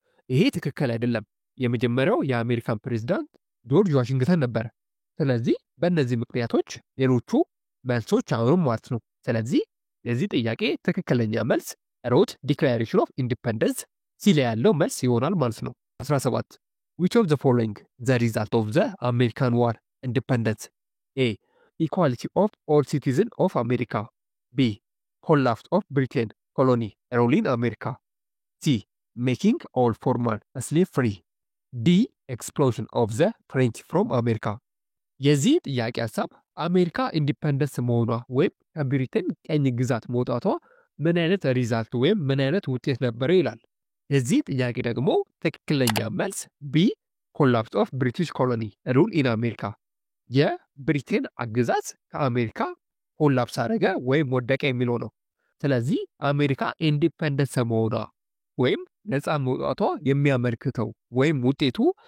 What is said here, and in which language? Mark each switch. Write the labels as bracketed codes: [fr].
[am] ይሄ ትክክል አይደለም። የመጀመሪያው የአሜሪካን ፕሬዝዳንት ጆርጅ ዋሽንግተን ነበረ። ስለዚህ በእነዚህ ምክንያቶች ሌሎቹ መልሶች አሁንም ማለት ነው። ስለዚህ የዚህ ጥያቄ ትክክለኛ መልስ ሮት ዲክላሬሽን ኦፍ ኢንዲፐንደንስ ሲል ያለው መልስ ይሆናል ማለት ነው። [en] 17 which of the following the result of the American War independence? A equality of all citizens of America. B collapse of Britain colony rule in America. C making all former slave free. D explosion of the French from America. [am] የዚህ ጥያቄ ሐሳብ አሜሪካ ኢንዲፔንደንስ መሆኗ ወይም ከብሪቴን ቀኝ ግዛት መውጣቷ ምን አይነት ሪዛልት ወይም ምን አይነት ውጤት ነበረ ይላል። የዚህ ጥያቄ ደግሞ ትክክለኛ መልስ ቢ ኮላፕስ ኦፍ ብሪቲሽ ኮሎኒ ሩል ኢን አሜሪካ። የብሪቴን አገዛዝ ከአሜሪካ ኮላፕስ አደረገ ወይም ወደቀ የሚለው ነው። ስለዚህ አሜሪካ ኢንዲፔንደንስ መሆኗ ወይም ነፃ መውጣቷ የሚያመለክተው ወይም ውጤቱ